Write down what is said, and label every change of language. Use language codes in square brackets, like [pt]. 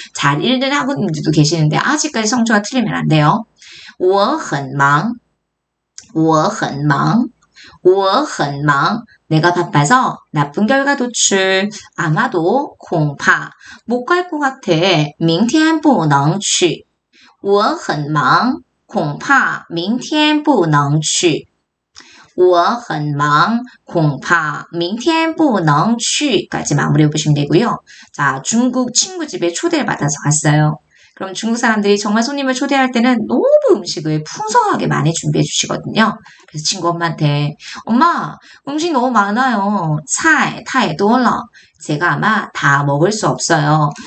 [ko] 잘 읽는 학우님들도 계시는데 아직까지 성조가 틀리면 안 돼요. [zh] 我很忙,我很忙,我很忙. [ko] 내가 바빠서 나쁜 결과 도출. 아마도 공파 못 갈 것 같아. [zh] 明天不能去. 我很忙恐怕明天不能去我很忙恐怕明天不能去 [ko] 까지 마무리해 보시면 되고요. 자, 중국 친구 집에 초대를 받아서 갔어요. 그럼 중국 사람들이 정말 손님을 초대할 때는 너무 음식을 풍성하게 많이 준비해 주시거든요. 그래서 친구 엄마한테 엄마 음식 너무 많아요. [zh] 菜太多了. [ko] 제가 아마 다 먹을 수 없어요.